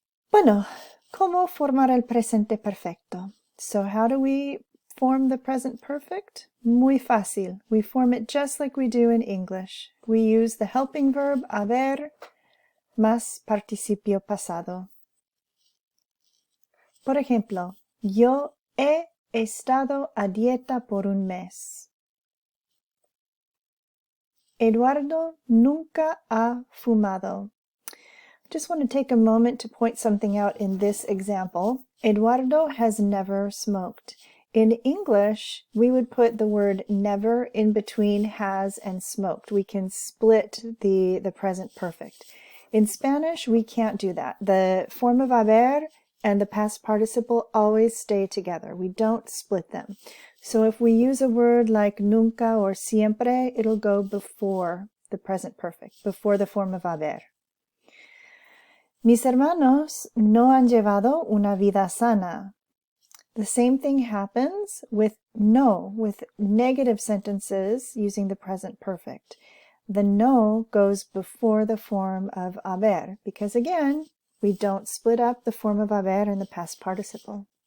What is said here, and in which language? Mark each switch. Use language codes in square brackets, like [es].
[es] Bueno, ¿cómo formar el presente perfecto? [en] So how do we form the present perfect? [es] Muy fácil. [en] We form it just like we do in English. We use the helping verb haber más participio pasado. [es] Por ejemplo, yo he estado a dieta por un mes. Eduardo nunca ha fumado. [en] Just want to take a moment to point something out in this example. Eduardo has never smoked. In English, we would put the word never in between has and smoked. We can split the present perfect. In Spanish, we can't do that. The form of haber and the past participle always stay together. We don't split them. So if we use a word like nunca or siempre, it'll go before the present perfect, before the form of haber. [es] Mis hermanos no han llevado una vida sana. [en] The same thing happens with no, with negative sentences using the present perfect. The no goes before the form of haber because, again, we don't split up the form of haber and the past participle.